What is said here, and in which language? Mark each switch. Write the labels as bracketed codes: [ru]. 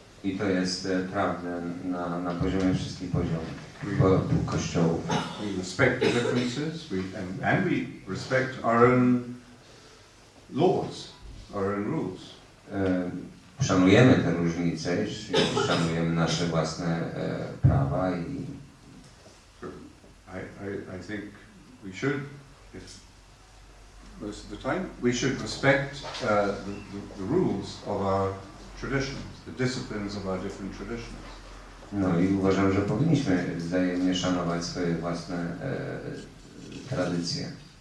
[pl] I to jest prawda na poziomie wszystkich poziomów kościołów. [en] We respect the differences, and we respect our own laws, our own rules. [pl] Szanujemy te różnice, szanujemy nasze własne prawa i [en] I think we should, if most of the time, we should respect the rules of our traditions, the disciplines of our different traditions. [pl] No i uważam, że powinniśmy wzajemnie szanować swoje własne tradycje.